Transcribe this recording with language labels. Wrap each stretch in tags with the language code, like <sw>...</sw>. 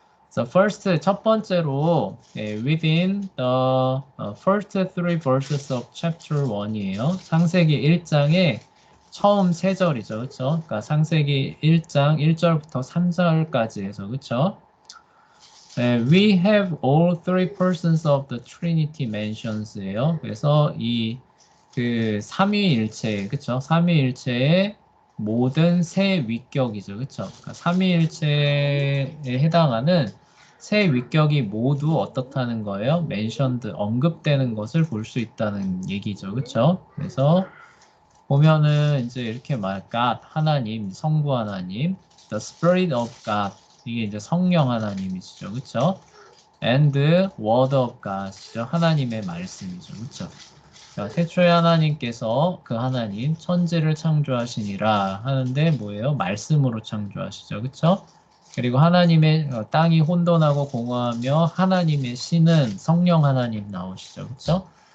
<en>So first,</en> <ko>첫 번째로</ko> <en>within the first three verses of chapter 1이에요.</en> <ko>창세기 1장의 처음 세 절이죠. 그렇죠? 그러니까 창세기 1장 1절부터 3절까지 해서 그렇죠?</ko> <en>We have all three persons of the Trinity mentions예요.</en> <ko>그래서 이 그 삼위일체, 그렇죠? 삼위일체의 모든 세 위격이죠. 그렇죠? 그러니까 삼위일체에 해당하는 세 위격이 모두 어떻다는 거예요? mentioned, 언급되는 것을 볼 수 있다는 얘기죠. 그렇죠? 그래서 보면은 이제 이렇게 God, 하나님, 성부 하나님,</ko> <en>the Spirit of God,</en> <ko>이게 이제 성령 하나님이시죠. 그렇죠?</ko> <en>and Word of God이죠.</en> <ko>하나님의 말씀이죠. 그렇죠? 자, 태초에 하나님께서 그 하나님 천지를 창조하시니라 하는데 뭐예요? 말씀으로 창조하시죠. 그렇죠? 그리고 하나님의 땅이 혼돈하고 공허하며 하나님의 신은 성령 하나님 나오시죠. 그렇죠?</ko>